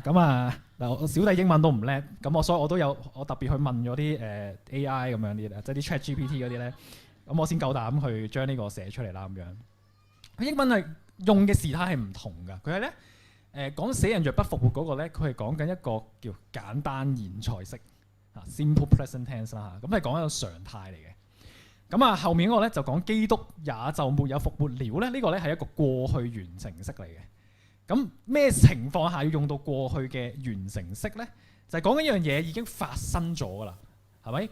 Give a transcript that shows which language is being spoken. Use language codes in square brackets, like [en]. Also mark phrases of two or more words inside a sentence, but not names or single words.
[yue] 咁嗱，我小弟英文都唔叻，咁所以我特別去問咗啲AI 咁樣啲，即係啲 ChatGPT 嗰啲咧，咁我先夠膽去將呢個寫出嚟啦。咁樣佢英文係用嘅時態係唔同㗎。佢係咧講死人若不復活嗰個咧，佢係講緊一個叫簡單現在式 [en] simple present tense [yue] 啦。咁係講一個常態嚟嘅。咁後面嗰個咧就講基督也就沒有復活了咧，呢個咧係一個過去完成式嚟嘅。咁咩情況下要用到過去嘅完成式咧？就係講緊一樣嘢已經發生咗㗎啦，係咪？